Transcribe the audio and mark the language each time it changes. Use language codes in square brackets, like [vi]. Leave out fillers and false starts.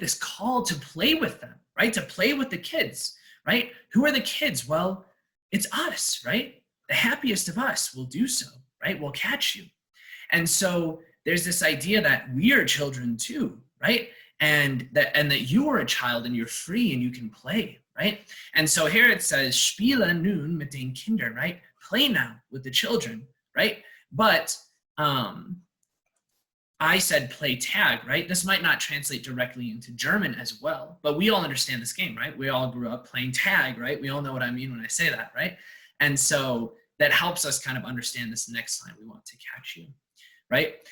[en] This call to play with them, right? To play with the kids, right? Who are the kids? Well, it's us, right? The happiest of us will do so, right? We'll catch you. And so there's this idea that we are children too, right? And that you are a child and you're free and you can play, right? And so here it says, [de] Spiele nun mit den Kindern, [en] right? Play now with the children, right? But I said play tag, right? This might not translate directly into German as well, but we all understand this game, right? We all grew up playing tag, right? We all know what I mean when I say that, right? And so that helps us kind of understand this next line, we want to catch you, right?